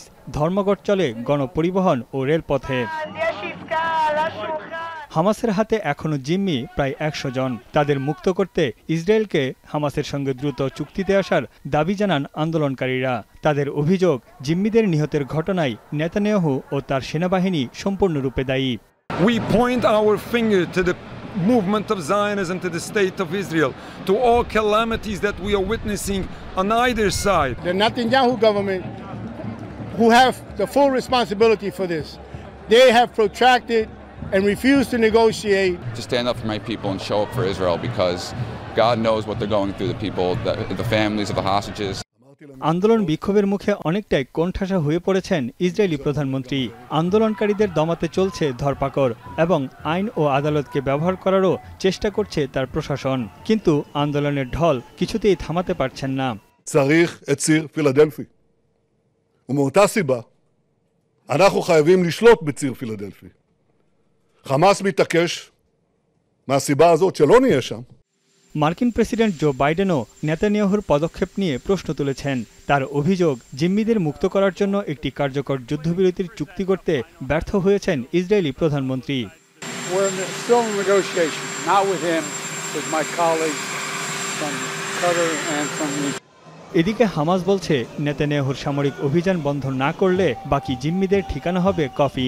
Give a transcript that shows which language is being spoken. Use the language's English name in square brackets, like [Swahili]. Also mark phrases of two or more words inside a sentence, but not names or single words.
[Bangla] ধর্মঘট চলে গণপরিবহন ও রেলপথে। হামাসের হাতে এখনও জিম্মি প্রায় ১০০ জন। তাদের মুক্ত করতে ইসরায়েলকে হামাসের সঙ্গে দ্রুত চুক্তিতে আসার দাবি জানান আন্দোলনকারীরা। তাদের অভিযোগ, জিম্মিদের নিহতের ঘটনায় নেতানিয়াহু ও তার সেনাবাহিনী সম্পূর্ণরূপে দায়ী। [English] We point our finger to the movement of Zionism, to the state of Israel, to all calamities that we are witnessing on either side. The Netanyahu government, who have the full responsibility for this, they have protracted and refused to negotiate. To stand up for my people and show up for Israel, because God knows what they're going through, the people, the families of the hostages. [Bangla] আন্দোলন বিক্ষোভের মুখে অনেকটাই কোণঠাসা হয়ে পড়েছেন ইসরায়েলি প্রধানমন্ত্রী। আন্দোলনকারীদের দমাতে চলছে ধরপাকড় এবং আইন ও আদালতকে ব্যবহার করারও চেষ্টা করছে তার প্রশাসন। কিন্তু আন্দোলনের ঢল কিছুতেই থামাতে পারছেন না। [Hebrew] צריך את ציר פילדלפי. ומאותה סיבה, אנחנו חייבים לשלוט בציר פילדלפי. חמאס מתעקש מהסיבה הזאת שלא נהיה שם. [Bangla] মার্কিন প্রেসিডেন্ট জো বাইডেনও নেতানিয়াহুর পদক্ষেপ নিয়ে প্রশ্ন তুলেছেন। তার অভিযোগ, জিম্মিদের মুক্ত করার জন্য একটি কার্যকর যুদ্ধবিরতির চুক্তি করতে ব্যর্থ হয়েছেন ইসরায়েলি প্রধানমন্ত্রী। এদিকে হামাস বলছে, নেতানিয়াহুর সামরিক অভিযান বন্ধ না করলে বাকি জিম্মিদের ঠিকানা হবে কফিন।